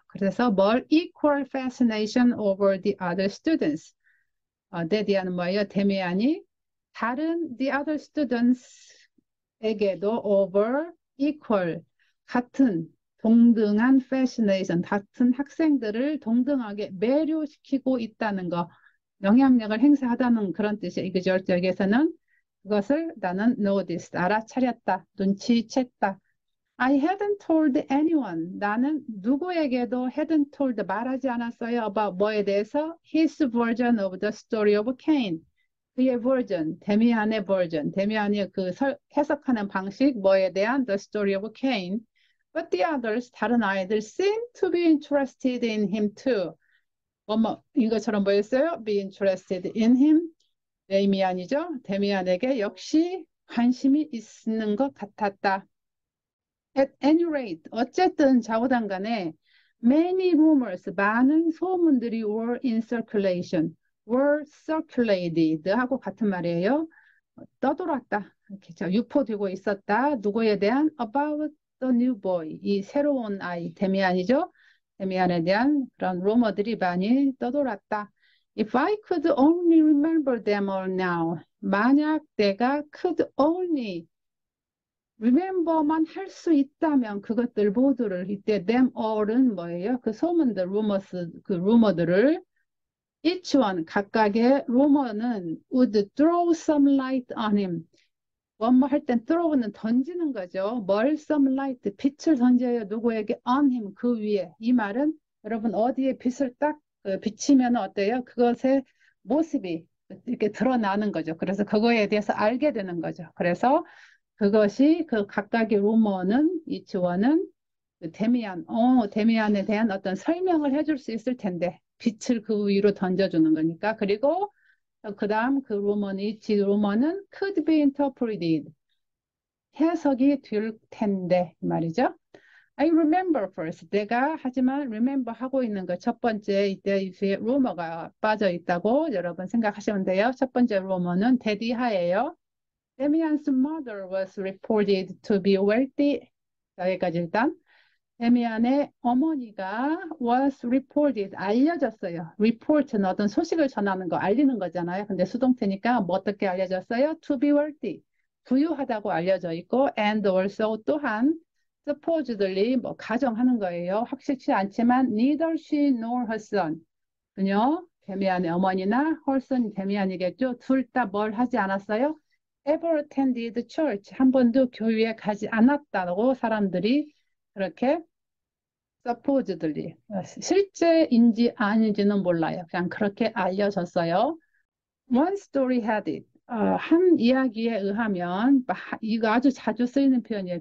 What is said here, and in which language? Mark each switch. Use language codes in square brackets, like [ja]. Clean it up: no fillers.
[ko] 그래서 뭘? [en] Equal fascination over the other students. [ko] 데디안은 뭐예요? 데미안이 다른 [en] the other students [ko] 에게도 over equal 같은 동등한 fascination 같은 학생들을 동등하게 매료시키고 있다는 거 영향력을 행사하다는 그런 뜻이에요. exert 여기에서는 그것을 나는 noticed 알아차렸다 눈치챘다. [en] I hadn't told anyone. [ko] 나는 누구에게도 [en] hadn't told [ko] 말하지 않았어요. about 뭐에 대해서? [en] His version of the story of Cain. [ko] 그의 버전, 데미안의 버전, 데미안이 그 해석하는 방식, 뭐에 대한 the story of Cain. [en] But the others, [ko] 다른 아이들 [en] seemed to be interested in him too. [ko] 이것처럼 뭐였어요? [en] Be interested in him. [ko] 데미안이죠. 데미안에게 역시 관심이 있는 것 같았다. [en] At any rate, [ko] 어쨌든 좌우당간에 [en] many rumors, 많은 소문들이 were in circulation, were circulated 하고 같은 말이에요. [ko] 떠돌았다. 이렇게 유포되고 있었다. 누구에 대한? [en] About the new boy, [ko] 이 새로운 아이, 데미안이죠. 데미안에 대한 그런 루머들이 많이 떠돌았다. [en] If I could only remember them all now. [ko] 만약 내가 [en] could only remember [ko] 만 할 수 있다면 그것들 모두를 이때 them all은 뭐예요? 그 소문들, [en] rumors, [ko] 그 루머들을 [en] each one [ko] 각각의 루머는 [en] would throw some light on him. [ko] 뭐뭐 할 땐 throw는 던지는 거죠. 뭘 some light, 빛을 던져요. 누구에게? on him, 그 위에. 이 말은 여러분 어디에 빛을 딱 비치면 어때요? 그것의 모습이 이렇게 드러나는 거죠. 그래서 그거에 대해서 알게 되는 거죠. 그래서 그것이 그 각각의 루머는 이치원은 그 데미안에 대한 어떤 설명을 해줄 수 있을 텐데 빛을 그 위로 던져주는 거니까. 그리고 그 다음 그 루머는 이치 루머는 [en] could be interpreted [ko] 해석이 될 텐데 말이죠. [en] I remember first. [ko] 내가 하지만 remember 하고 있는 거 첫 번째 이때 뒤에 루머가 빠져 있다고 여러분 생각하시면 돼요. 첫 번째 루머는 대디하예요. [en] 데미안's mother was reported to be wealthy. [ko] 여기까지 일단. 데미안의 어머니가 was reported, 알려졌어요. report는 어떤 소식을 전하는 거, 알리는 거잖아요. 근데 수동태니까 뭐 어떻게 알려졌어요? to be wealthy, 부유하다고 알려져 있고 and also 또한 supposedly 뭐 가정하는 거예요. 확실치 않지만 [en] neither she nor her son, [ko] 그녀, 데미안의 어머니나 her son, 데미안이겠죠. 둘 다 뭘 하지 않았어요? ever attended church, 한 번도 교회에 가지 않았다고 사람들이 그렇게 supposedly, 실제인지 아닌지는 몰라요. 그냥 그렇게 알려졌어요. [en] One story had it. [ko] 한 이야기에 의하면 이거 아주 자주 쓰이는 표현이에요.